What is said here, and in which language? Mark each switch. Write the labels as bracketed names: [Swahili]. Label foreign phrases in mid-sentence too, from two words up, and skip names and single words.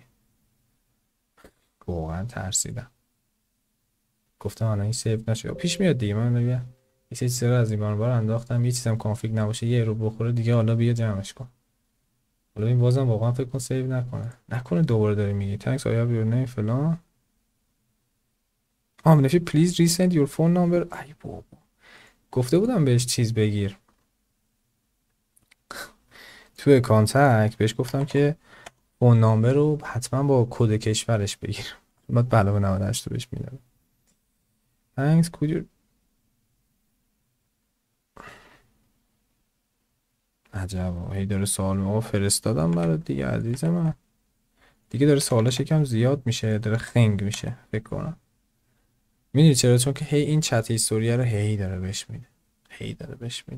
[Persian] واقعا ترسیدم. گفتم الان این سیو نشه پیش میاد دیگه. من میگم یه چیزی رو از این بار انداختم، یه چیزم کانفیگ نباشه یه رو بخوره دیگه، حالا بیا جمعش کن. حالا این بازم واقعا فکر کن سیو نکنه دوباره داری میگی [English] thanks I have your name [Persian] فلان. [English] منفی please resend your phone number. [Persian] ای بابا گفته بودم بهش چیز بگیر توی کانتکت، بهش گفتم که [English] phone number [Persian] رو حتما با کد کشورش بگیر. بعد علاوه 98 رو بهش میدم. [English] thanks could you. [Persian] عجب هی داره سوال ما فرستادم برات دیگه عزیز من. دیگه داره سوالش یکم زیاد میشه، داره خنگ میشه فکر کنم. میدونی چرا؟ چون که هی این [English] chat history [Persian] رو هی داره بهش میده.